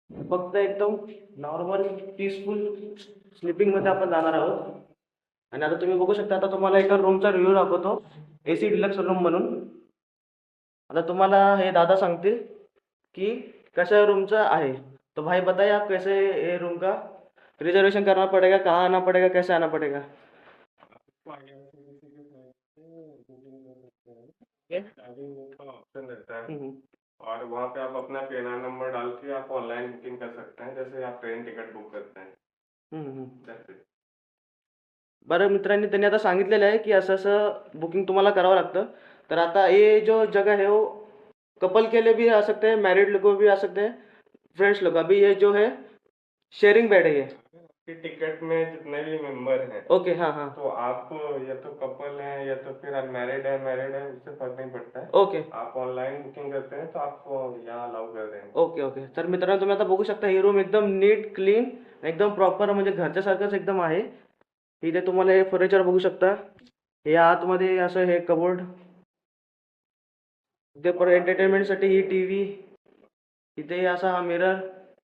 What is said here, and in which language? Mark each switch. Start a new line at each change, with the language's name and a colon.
Marathi: फक्त एकदम
English: normal peaceful sleeping
Marathi: मध्ये आपण जाणार आहोत. आणि आता तुम्ही बघू शकता, आता तुम्हाला एका रूमचा रिव्ह्यू दाखवतो, AC डिलक्स रूम म्हणून. आता तुम्हाला हे दादा सांगतील की कशा रूमचा आहे.
Hindi: तो भाई बताइए आप कैसे ये रूम का रिजर्वेशन करना पड़ेगा, कहाँ आना पड़ेगा, कैसे आना पड़ेगा? आपको IRCTC के साइट पे बुकिंग कर सकते हैं। अभी का ऑप्शन रहता है हम्म, और वहाँ पे आप अपना PNR नंबर डाल के आप ऑनलाइन बुकिंग कर सकते हैं, जैसे आप ट्रेन टिकट बुक करते हैं। हम्म.
English: That's it.
Marathi: बरं मित्रांनी, त्यांनी आता सांगितलेलं आहे की असं असं बुकिंग तुम्हाला करावं लागतं. तर आता
Hindi: ये जो जगह है वो कपल के लिए भी आ सकते हैं, मैरिड लोग भी आ सकते हैं, फ्रेंड्स लोग. अभी ये जो है शेयरिंग बेड है ये. आपके टिकट में जितने भी मेंबर हैं, ओके, हाँ हाँ, तो आप या तो कपल हैं या तो फिर अनमैरिड है, मैरिड है, उससे फर्क नहीं पड़ता है। ओके आप ऑनलाइन बुकिंग करते हैं तो आपको यहाँ अलाउ कर देंगे। Okay okay.
Marathi: तर मित्रांनो, तुम्ही आता बघू शकता ही रूम एकदम नीट क्लीन, एकदम प्रॉपर, म्हणजे घरच्या सारखंच एकदम आहे. इथे तुम्हाला हे फर्निचर बघू शकता. हे आतमध्ये असं हे कबोर्ड, इथे परत एंटरटेनमेंटसाठी ही TV, इथे असा हा मिरर.